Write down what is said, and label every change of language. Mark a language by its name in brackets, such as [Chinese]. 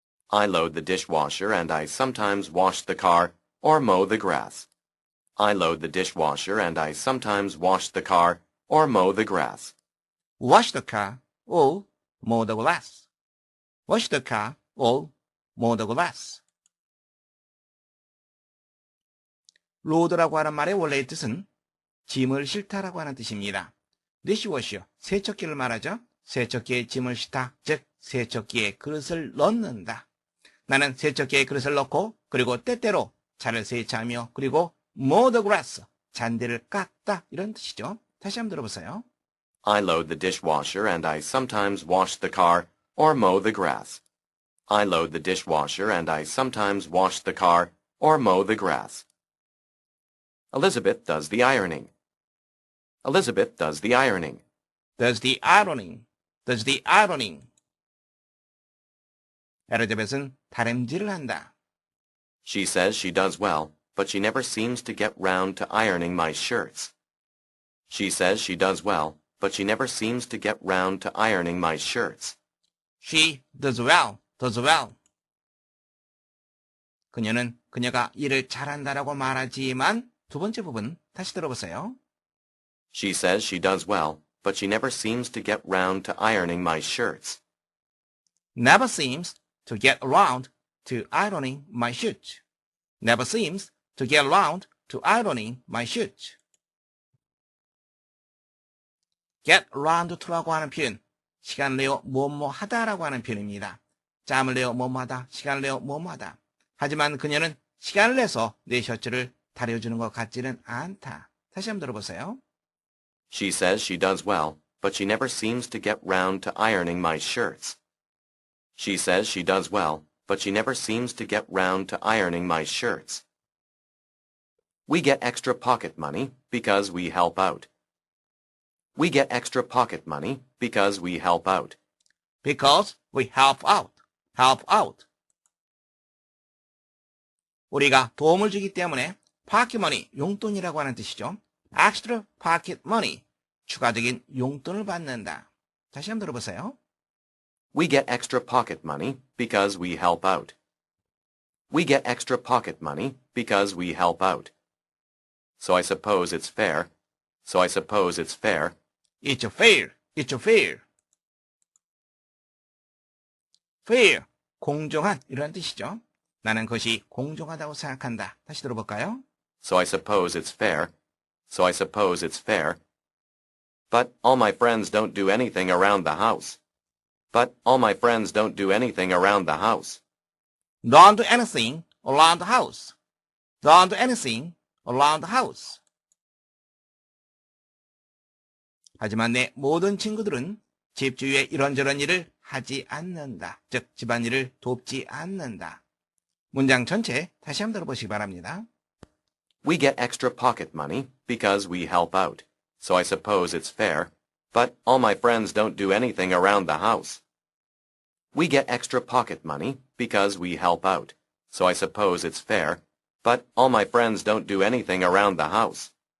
[English] I load the dishwasher and I sometimes wash the car or mow the grass. I load the dishwasher and I sometimes wash the car or mow the grass. Wash the car or mow the grass. Wash the car or mow the grass. [Korean] 로드라고 하는 말의 원래의 뜻은 짐을 싣다라고 하는 뜻입니다. dishwasher, 세척기를 말하죠. 세척기에 짐을 싣다, 즉 세척기에 그릇을 넣는다. 나는 세척기에 그릇을 넣고 그리고 때때로 차를 세차하며 그리고 [English] mow the grass, [Korean] 잔디를 깎다 이런 뜻이죠. 다시 한번 들어보세요. [English] I load the dishwasher and I sometimes wash the car or mow the grass. I load the dishwasher and I sometimes wash the car or mow the grass. Elizabeth does the ironing. Elizabeth does the ironing. Does the ironing. Does the ironing. [Korean] 엘리자벳은 다림질을 한다. [English] She says she does well, but she never seems to get round to ironing my shirts. She says she does well, but she never seems to get round to ironing my shirts. She does well, does well. [Korean] 그녀는 그녀가 일을 잘한다라고 말하지만 두 번째 부분 다시 들어보세요. [English] She says she does well, but she never seems to get round to ironing my shirts. Never seems to get around to ironing my shirt. Never seems to get around to ironing my shirt. get around to [Korean] 라고 하는 표현, 시간을 내어 뭐뭐 하다라고 하는 표현입니다. 짬을 내어 뭐뭐 하다, 시간을 내어 뭐뭐 하다. 하지만 그녀는 시간을 내서 내 셔츠를 다려주는 것 같지는 않다. 다시 한번 들어보세요. [English] She says she does well, but she never seems to get round to ironing my shirts. She says she does well, but she never seems to get round to ironing my shirts. We get extra pocket money because we help out. We get extra pocket money because we help out. Because we help out. help out. [Korean] 우리가 도움을 주기 때문에 pocket money, 용돈이라고 하는 뜻이죠. extra pocket money, 추가적인 용돈을 받는다. 다시 한번 들어보세요. [English] We get extra pocket money because we help out. We get extra pocket money because we help out. So I suppose it's fair. So I suppose it's fair. It's fair. It's fair. [Korean] fair, 공정한 이런 뜻이죠. 나는 그것이 공정하다고 생각한다. 다시 들어볼까요? [English] So I suppose it's fair. So I suppose it's fair. But all my friends don't do anything around the house. But all my friends don't do anything around the house. Don't do anything around the house. Don't do anything around the house. [Korean] 하지만 내 모든 친구들은 집 주위에 이런저런 일을 하지 않는다. 즉, 집안일을 돕지 않는다. 문장 전체 다시 한번 들어보시기 바랍니다. [English] We get extra pocket money because we help out, so I suppose it's fair, but all my friends don't do anything around the house. We get extra pocket money because we help out, so I suppose it's fair, but all my friends don't do anything around the house.